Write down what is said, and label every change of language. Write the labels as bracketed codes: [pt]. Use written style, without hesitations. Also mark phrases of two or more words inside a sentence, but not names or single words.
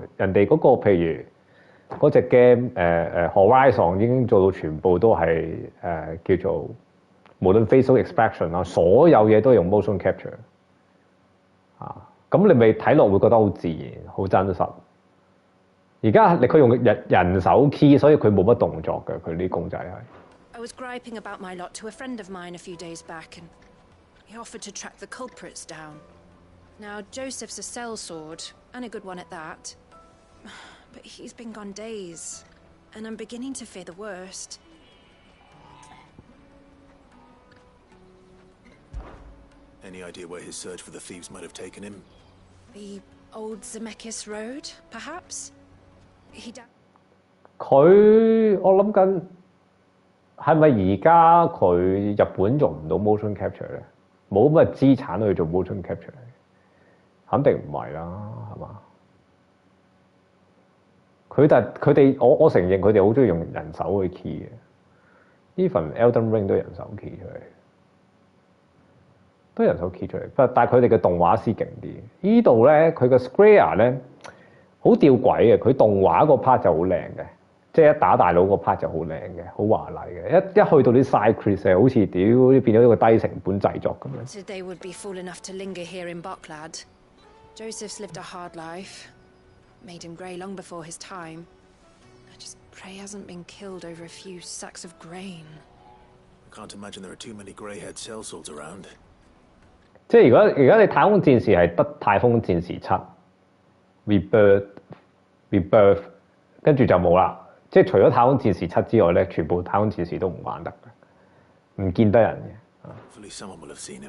[yue] 人哋嗰個譬如嗰隻 game Horizon 已經做到全部都係叫做無論 [en] facial expression [yue] 啊，所有嘢都用 [en] motion capture [yue] 啊。咁你咪睇落會覺得好自然、好真實。而家佢用人手 key， 所以佢冇乜動作嘅，佢啲公仔係。 [en] I was griping about my lot to a friend of mine a few days back, and he offered to track the culprits down. Now, Joseph's a sellsword, and a good one at that. But he's been gone days, and I'm beginning to fear the worst. Any idea where his search for the thieves might have taken him? The old Zemeckis Road, perhaps? [yue] 我諗緊係咪而家佢日本用唔到 [en] motion capture [yue] 咧？冇乜資產去做 [en] motion capture， [yue] 肯定唔係啦，係嘛？佢哋我承認佢哋好中意用人手去 key 嘅。Even Elden Ring 都人手 key 出嚟，都人手 key 出嚟。但係佢哋嘅動畫師勁啲。呢度咧，佢個 Square 咧。好吊詭嘅，佢動畫個 part 就好靚嘅，即係一打大佬個 part 就好靚嘅，好華麗嘅。一去到啲 [en] side quest [yue] 好似屌變咗一個低成本製作咁樣。 [en] They would be fool enough to linger here in Bucklad. Joseph's lived a hard life, made him grey long before his time. I just pray he hasn't been killed over a few sacks of grain. I can't imagine there are too many grey-haired sellswords around. [yue] 即係而家你太空戰士係得太空戰士7。Rebirth， 跟住就冇啦。即係除咗太空戰士7之外咧，全部太空戰士都唔玩得嘅，唔見得人嘅。